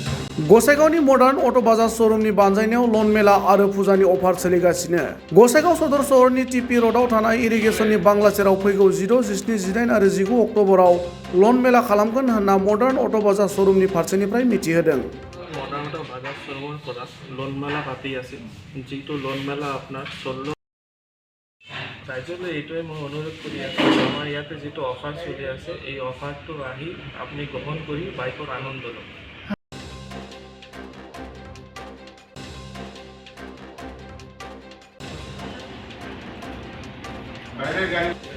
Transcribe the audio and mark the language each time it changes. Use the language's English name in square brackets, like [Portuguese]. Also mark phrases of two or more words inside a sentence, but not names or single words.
[Bodo] गसाइगावनि मडार्न अट' बाजार श'रुमनि बानजायनायाव लन मेला आरो फुजानि अफार सोलिगासिनो। गसाइगाव सदर सहरनि टिपि र'डआव थानाय इरिगेसननि बांला सेराव फैगौ 16, 17, 18 आरो 19 अक्ट'बराव लन मेला खालामगोन होनना मडार्न अट' बाजार श'रुमनि फारसेनिफ्राय मिथिहोदों। [Assamese] मडार्न अट' बाजार श'रुমৰ পৰা লোন মেলা পাতি আছে, যিটো লোন মেলা আপোনাৰ 16 ৰাইজলৈ এইটোৱে মই অনুৰোধ কৰি আছোঁ, আমাৰ ইয়াতে যিটো অফাৰ চলি আছে এই অফাৰটো আহি আপুনি গ্ৰহণ কৰি বাইকৰ আনন্দ লওক। [Bangla] বাইরের গাড়ি